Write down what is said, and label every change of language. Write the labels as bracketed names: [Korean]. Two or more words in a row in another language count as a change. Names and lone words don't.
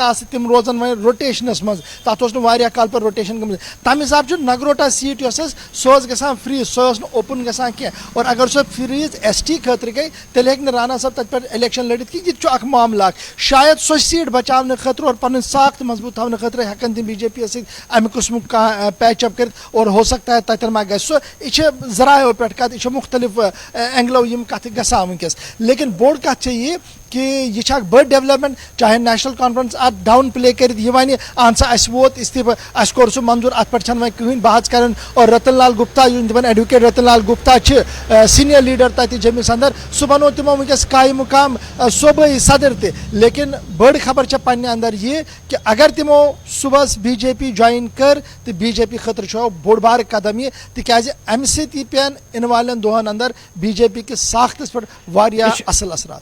[Kashmiri] آسہٕ تِم روزن وۄنۍ روٹیشنس منٛز تتھ اوس نہٕ واریاہ کال پٮ۪ٹھ روٹیشن گٔمٕژ تمہِ حسابہٕ چھُ نگروٹا سیٖٹ یۄس ٲس سۄ ٲس گژھان فریٖز سۄ ٲس نہٕ اوپن گژھان کینٛہہ اور اگر سۄ فریٖز ST خٲطرٕ گٔے تیٚلہِ ہیٚکہِ نہٕ رانا صٲب تتہِ پٮ۪ٹھ الیکشن لٔڑِتھ کینٛہہ یہِ تہِ چھُ اکھ معاملہٕ اکھ شاید سۄ سیٖٹ بچاونہٕ خٲطرٕ اور پنٕنۍ ساکھ تہٕ مضبوٗط تھاونہٕ خٲطرٕ ہٮ۪کن تِم BJP یس سۭتۍ امہِ قٕسمُک کانٛہہ پیچ اپ کٔرِتھ اور [Urdu] ہو سکتا ہے [Kashmiri] تتٮ۪ن ما گژھِ سُہ یہِ چھِ ذرایعو پٮ۪ٹھ کتھ یہِ چھِ مختلف اینگلو یِم کتھٕ گژھان وٕنکیٚس لیکن بوٚڑ کتھ چھےٚ یہِ کہ یہ اکھ بٔڑ ڈیولپمنٹ چاہے نیشنل کانفرنس اتھ [English] down play [Kashmiri] کرتھ یہ ونہِ اہن سا اسہِ ووت استعفہٕ اسہِ کوٚر سُہ منظور اتھ پٮ۪ٹھ چھنہٕ وۄنۍ کٕہٕنۍ بحث کران اور رتن لال گپتا یِم دپان ایڈوکیٹ رتن لال گپتا چھِ سیٖنیر لیڈر تتہِ جیٚمِس اندر سُہ بنوو تِمو وٕنکیٚس قایہِ مقام صوبٲیی صدر تہِ لیکن بٔڑ خبر چھےٚ پننہِ اندر یہِ کہ اگر تِمو صُبحس BJP جوین کٔر تہٕ BJP خٲطرٕ چھُ بوٚڑ بارٕ قدم یہِ تِکیازِ امہِ سۭتۍ یہِ پٮ۪ن یِنہٕ والٮ۪ن دۄہن اندر BJP کِس ساختس پٮ۪ٹھ واریاہ اصل اثرات